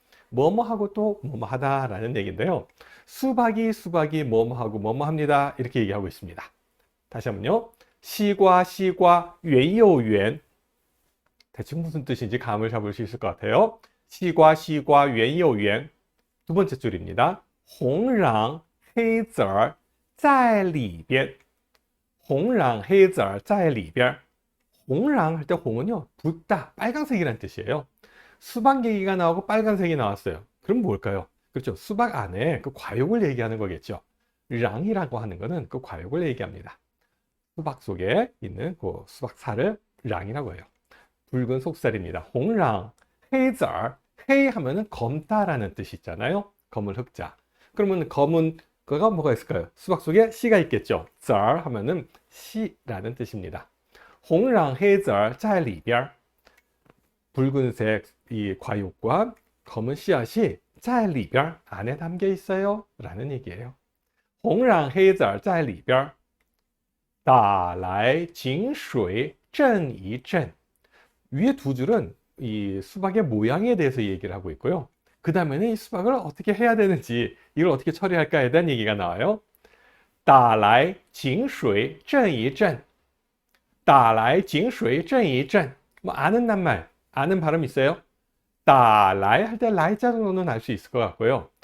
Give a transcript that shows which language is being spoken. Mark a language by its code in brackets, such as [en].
[ko] 뭐뭐하고 또 뭐뭐하다 라는 얘기인데요, 수박이 수박이 뭐뭐하고 뭐뭐합니다 이렇게 얘기하고 있습니다. 다시 한번요. [zh] 시과 시과 圆又圆, [ko] 대충 무슨 뜻인지 감을 잡을 수 있을 것 같아요. [zh] 시과 시과 圆又圆. [ko] 두 번째 줄입니다. [zh] 红染黑籽儿在里边, 红染黑籽儿在里边. [ko] 홍랑 할 때 홍은요, 붓다, 빨간색이란 뜻이에요. 수박 얘기가 나오고 빨간색이 나왔어요. 그럼 뭘까요? 그렇죠. 수박 안에 그 과육을 얘기하는 거겠죠. 랑이라고 하는 거는 그 과육을 얘기합니다. 수박 속에 있는 그 수박살을 랑이라고 해요. 붉은 속살입니다. 홍랑, 헤이절, 헤이 하면은 검다라는 뜻이 있잖아요. 검은 흑자. 그러면 검은 거가 뭐가 있을까요? 수박 속에 씨가 있겠죠. 절 하면은 씨라는 뜻입니다. [zh] 홍랑 헤이절 在里边, [ko] 붉은색 이 과육과 검은 씨앗이 [zh] 在里边 [ko] 안에 담겨 있어요 라는 얘기예요. [zh] 홍랑 헤이절 在里边, 打来井水震一震. [ko] 위에 두 줄은 이 수박의 모양에 대해서 얘기를 하고 있고요. 그 다음에는 이 수박을 어떻게 해야 되는지, 이걸 어떻게 처리할까에 대한 얘기가 나와요. [zh] 打来井水震一震, 打来井水震一震. [ko] 뭐 아는 낱말, 아는 발음 있어요? 打来할 때 라이 정도는 알 수 있을 것 같고요.